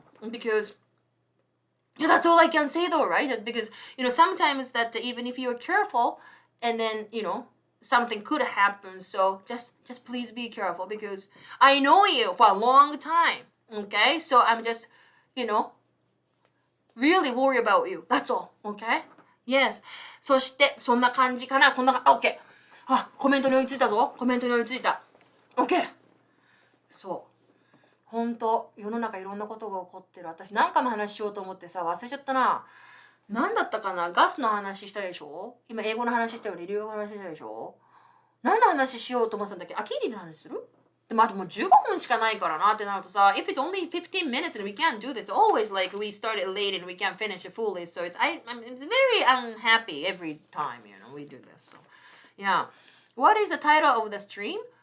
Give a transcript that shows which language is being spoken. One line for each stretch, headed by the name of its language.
English: Because yeah, that's all I can say though, right? That's because, sometimes that even if you're careful,and then, something could happen. So just please be careful because I know you for a long time. Okay? So I'm just, really worried about you. That's all. Okay? Yes.
Japanese: そして、そんな感じかな。
English: OK。
Japanese: コメントに追いついたぞ。 OK。 そう。ほんと、世の中いろんなことが起こってる。私なんかの話しようと思ってさ、忘れちゃったな。何だったかな？ガスの話したでしょ？今英語の話したより留学の話したでしょ？何の話しようと思ってたんだっけ？アキリの話する？でもあともう15分しかないからなってなるとさ、
English: if it's only 15 minutes and we can't do this, always like we started late and we can't finish it fully, so it's very unhappy every time, we do this. So, yeah. What is the title of the stream?